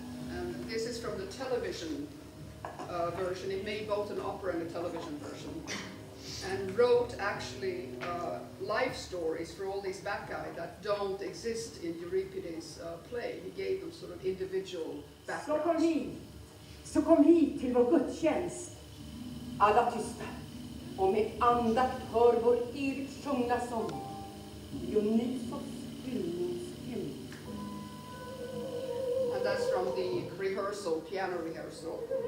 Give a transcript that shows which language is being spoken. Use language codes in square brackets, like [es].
[en] And this is from the television version. He made both an opera and a television version. And wrote actually life stories for all these baccae that don't exist in Euripides' play. He gave them sort of individual backgrounds. [sv] Så kom hit till vår gudstjänst. Alla tysta. Och med andakt hör vår evigt sjungna sång. Dionysos hyllningshymn. [en] And that's from the rehearsal, piano rehearsal.